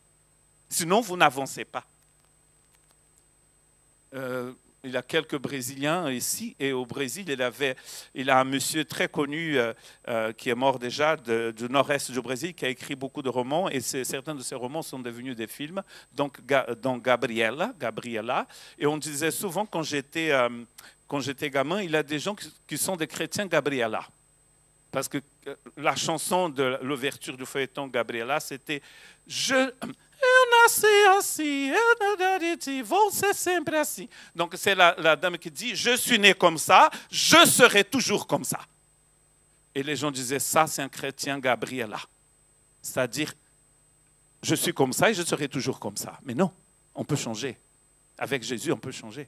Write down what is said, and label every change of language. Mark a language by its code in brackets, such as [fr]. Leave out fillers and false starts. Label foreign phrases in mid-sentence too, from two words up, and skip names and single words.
[fr] Sinon, vous n'avancez pas. Il y a quelques Brésiliens ici, et au Brésil, il a un monsieur très connu qui est mort déjà du nord-est du Brésil, qui a écrit beaucoup de romans, et certains de ces romans sont devenus des films, donc Gabriela, et on disait souvent quand j'étais gamin, il y a des gens qui sont des chrétiens Gabriela. Parce que la chanson de l'ouverture du feuilleton Gabriela, c'était « [pt] Eu nasci assim, vou ser sempre assim ». [fr] Donc c'est la dame qui dit « Je suis né comme ça, je serai toujours comme ça ». Et les gens disaient « Ça, c'est un chrétien Gabriela ». C'est-à-dire « Je suis comme ça et je serai toujours comme ça ». Mais non, on peut changer. Avec Jésus, on peut changer.